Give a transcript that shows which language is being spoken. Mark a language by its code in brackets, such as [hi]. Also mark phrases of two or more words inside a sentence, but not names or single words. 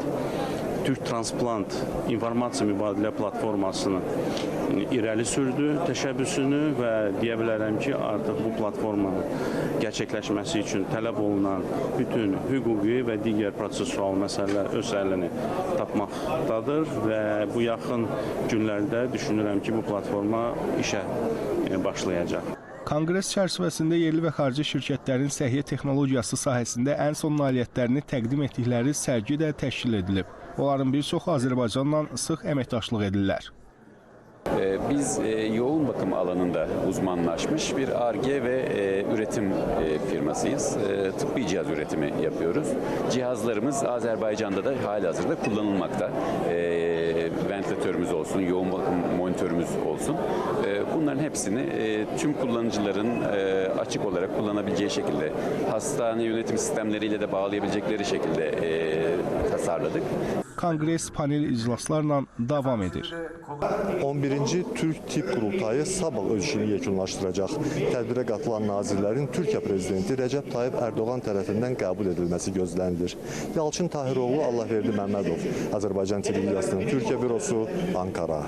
[az] Türk Transplant informasiya mübadilə platformasını irəli sürdü, təşəbbüsünü və deyə bilərəm ki, artıq bu platformanın gerçəkləşməsi üçün tələb olunan bütün hüquqi və digər prosesual məsələlər öz həllini tapmaqdadır və bu yaxın günlərdə düşünürəm ki, bu platforma işə başlayacaq. Konqres çərçivəsində yerli və xarici şirkətlərin səhiyyə texnologiyası sahəsində ən son nailiyyətlərini təqdim etdikləri sərgi də təşkil edilib. Onların bir çoxu Azərbaycanla sıx əməkdaşlıq edirlər. [tr] Biz yoğun bakım alanında uzmanlaşmış bir Ar-Ge ve üretim firmasıyız. Tıbbi cihaz üretimi yapıyoruz. Cihazlarımız Azerbaycan'da da halihazırda kullanılmakta. Ventilatörümüz olsun, yoğun bakım monitörümüz olsun. Bunların hepsini tüm kullanıcıların açık olarak kullanabileceği şekilde, hastane yönetim sistemleriyle de bağlayabilecekleri şekilde tasarladık. [az] Kongres panel iclaslarla davam edir. 11. Türk Tibb Qurultayı sabah öz işini yekunlaşdıracaq. Tədbirə qatılan nazirlərin Türkiyə prezidenti Rəcəb Tayyip Erdoğan tərəfindən qəbul edilməsi gözlənilir. Yalçın Tahiroğlu, Allahverdi Məmmədov, Azərbaycan Televiziyasının Türkiyə bürosu, Ankara.